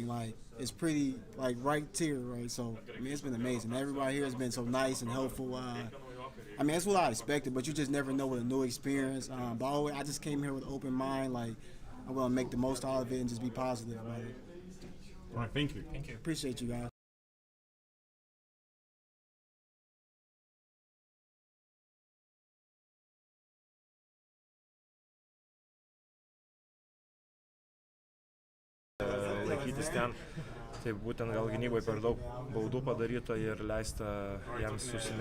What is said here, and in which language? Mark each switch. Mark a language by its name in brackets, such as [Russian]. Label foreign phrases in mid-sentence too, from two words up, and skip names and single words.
[English] Like, it's pretty, like, right tier, right? So, I mean, it's been amazing. Everybody here has been so nice and helpful. I mean, that's what I expected, but you just never know with a new experience. But I just came here with an open mind. Like, I'm going to make the most out of it and just be positive about it. All right, thank you. Thank you. Appreciate you guys. [Lithuanian] Laikytis ten, tai būtent gal gynybai per daug baudų padaryta ir leista jiems